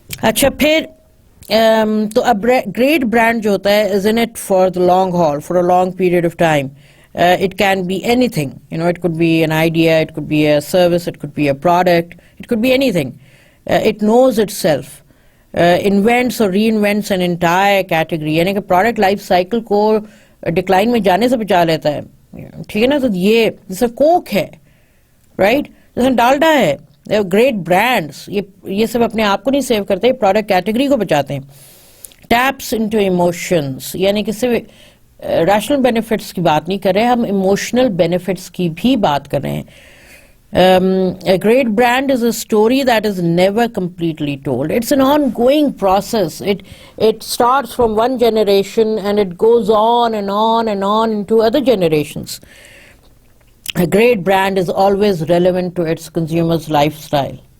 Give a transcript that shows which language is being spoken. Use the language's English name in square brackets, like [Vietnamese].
[Urdu] اچھا, پھر تو اب [English] great brand جو ہوتا ہے is in it for the long haul, for a long period of time. It can be anything, it could be an idea, it could be a service, it could be a product, it could be anything. It knows itself. [Urdu] انوینٹس اور [English] reinvents an entire category, [Urdu] یعنی کہ product life cycle کو decline میں جانے سے بچا لیتا ہے, ٹھیک ہے نا. تو یہ جیسے کوک ہے, رائٹ, جیسے ڈالڈا ہے, گریٹ برانڈس, یہ سب اپنے آپ کو نہیں سیو کرتے, پروڈکٹ کیٹیگری کو بچاتے ہیں. [English] taps into emotions, [Urdu] یعنی کہ صرف ریشنل بینیفٹس کی بات نہیں کر رہے, ہم ایموشنل بینیفٹس کی بھی بات کر رہے ہیں. [English] A great brand is a story that is never completely told. It's an ongoing process. It starts from one generation and it goes on and on and on into other generations. A great brand is always relevant to its consumer's lifestyle.